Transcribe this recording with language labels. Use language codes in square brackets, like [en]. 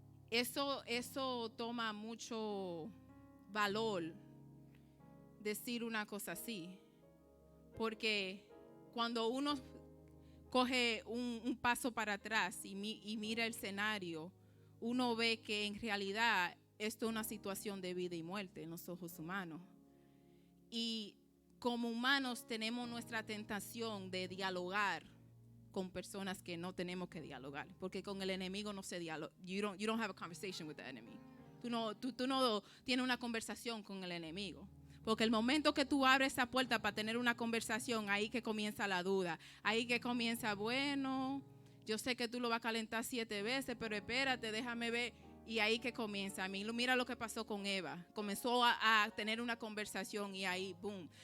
[es] Eso toma mucho valor decir una cosa así, porque cuando uno coge un paso para atrás y mira el escenario, uno ve que en realidad esto es una situación de vida y muerte en los ojos humanos. Y como humanos tenemos nuestra tentación de dialogar con personas que no tenemos que dialogar, porque con el enemigo no se dialoga. [en] You don't have a conversation with the enemy. [es] Tú no tienes una conversación con el enemigo. Porque el momento que tú abres esa puerta para tener una conversación, ahí que comienza la duda. Ahí que comienza, bueno, yo sé que tú lo vas a calentar 7 veces, pero espérate, déjame ver. Y ahí que comienza. Mira lo que pasó con Eva. Comenzó a tener una conversación y ahí, boom.